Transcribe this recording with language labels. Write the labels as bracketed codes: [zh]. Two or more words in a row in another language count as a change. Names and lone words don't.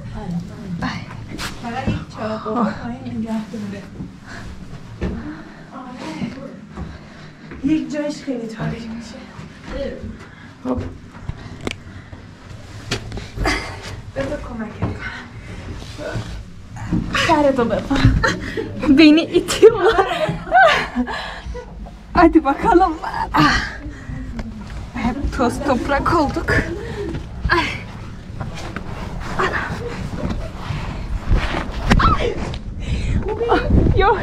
[fa] فقط یک چراغ قوه پایین نگه داره. یک جایش خیلی تاریک میشه. خب بذار کمکت کنم. سرتو بپر. [tr] Beni itiyor. Hadi bakalım. Hep toz toprak olduk. Ay. Yok.